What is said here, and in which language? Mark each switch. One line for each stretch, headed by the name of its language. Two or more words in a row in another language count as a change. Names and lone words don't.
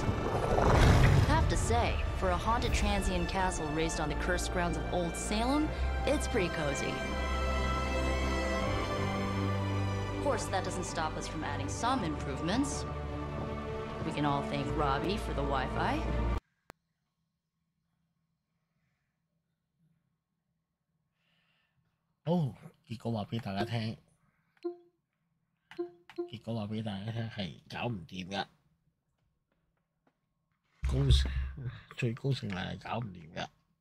English: Have to say, for a haunted transient castle raised on the cursed grounds of Old Salem, it's pretty cozy. Of course, that doesn't stop us from adding some improvements. We can all thank Robbie for the Wi-Fi.
Cantonese: Oh, 結果話俾大家聽，結果話俾大家聽係搞唔掂㗎，最高勝率係搞唔掂㗎。